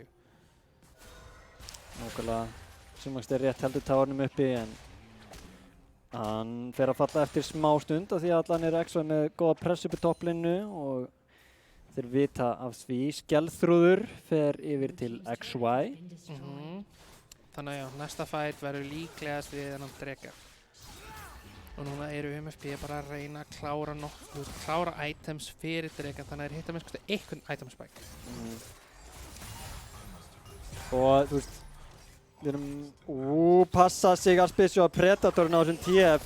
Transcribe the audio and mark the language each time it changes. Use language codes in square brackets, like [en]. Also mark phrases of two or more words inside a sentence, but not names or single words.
[is] Nákvæmlega, Sjúnmaxter rétt heldur táarnum uppi en Hann fer að falla eftir smá stund af því að allan er XY með góða press upp í topplinu og þeir vita af því. Skellþrúður fer yfir til XY. [en] Been destroyed. [is] Þannig að já, næsta fight verður líklegast við þennan drega. Og núna eru MFB bara að reyna að klára items fyrir drega, þannig að þeir hitta með einhvern [en] item spike. [is] Og þú veist, við erum, passa sig að spesja á Predatorinn á þessum TF.